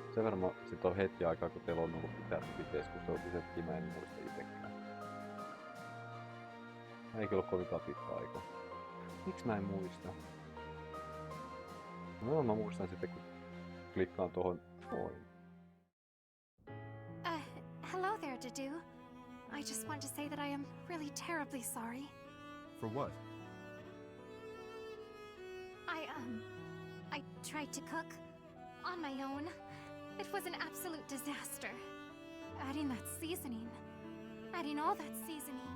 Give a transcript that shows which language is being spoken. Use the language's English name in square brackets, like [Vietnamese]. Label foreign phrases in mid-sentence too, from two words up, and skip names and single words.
[Finnish] Sen verran sit on hetki aikaa, kun teillä on ollut mitään tukikeskustelua, niin mä en muista itekään. Ei kyllä ole kovinkaan pitkä aika. Miksi mä en muista? No mä muistan sitten, kun klikkaan tuohon noin. [English] Hello there, Dedeu. I just want to say that I am really terribly sorry. For what? I tried to cook on my own. It was an absolute disaster. Adding all that seasoning.